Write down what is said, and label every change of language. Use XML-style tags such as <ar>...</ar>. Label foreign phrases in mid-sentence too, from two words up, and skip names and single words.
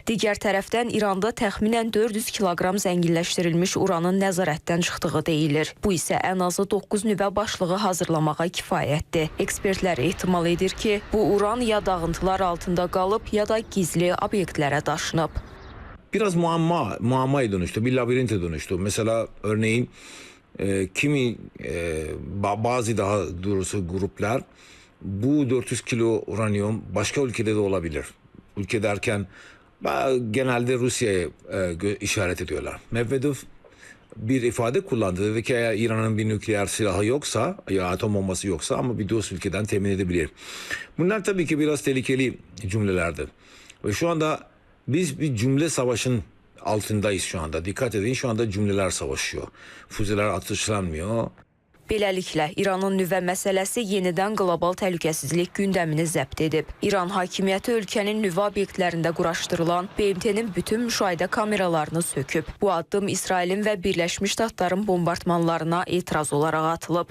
<az>Digər tərəfdən İranda təxminən 400 kiloqram zənginləşdirilmiş uranın nəzarətdən çıxdığı deyilir. Bu isə ən azı 9 nüvə başlığı hazırlamağa kifayətdir. Ekspertlər ehtimal edir ki, bu uran ya dağıntılar altında qalıb, ya da gizli obyektlərə daşınıb.</az> <tr>Biraz muammaya dönüştü, bir labirente dönüştü. Mesela örneğin bazı daha doğrusu gruplar bu 400 kilo uranyum başka ülkede de olabilir. Ülke derken genelde Rusya'ya işaret ediyorlar. Medvedev bir ifade kullandı. Dedi ki eğer İran'ın bir nükleer silahı yoksa, ya atom bombası yoksa ama bir dost ülkeden temin edebilir. Bunlar tabii ki biraz tehlikeli cümlelerdi. Ve şu anda biz bir cümle savaşın altındayız şu anda. Dikkat edin, şu anda cümleler savaşıyor. Füzeler atışlanmıyor.</tr> <az>Beləliklə, İranın nüvə məsələsi yenidən qlobal təhlükəsizlik gündəmini zəbt edib. İran hakimiyyəti ölkənin nüvə obyektlərində quraşdırılan BMT-nin bütün müşahidə kameralarını söküb. Bu addım İsrailin və Birləşmiş Ştatların bombardmanlarına etiraz olaraq atılıb.</az>